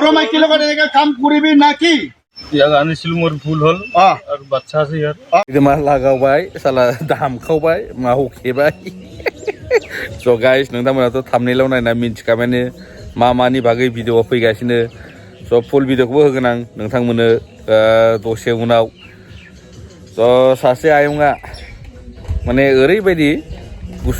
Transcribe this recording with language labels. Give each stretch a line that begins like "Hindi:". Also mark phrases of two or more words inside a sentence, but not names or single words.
Assamese: মাইকি লগত এনেকে কাম কৰিবি নাকি ইয়াক আনিছিল মোৰ ভুল হ'ল আৰু বাচ্চা আছে ইয়াৰ
Bodo: मा लागावबाय साला दामखावबाय मा हखेबाय स' गाइस नोंथांमोनाथ' थाम्बनेइलाव नायना मिन्थिखाबायनो मा मानि बागै भिडिअ'आ फैगासिनो स' फुल भिडिअ'खौबो होगोन आं नोंथांमोननो दसे उनाव स' सासे आयंआ माने ओरैबायदि गुसु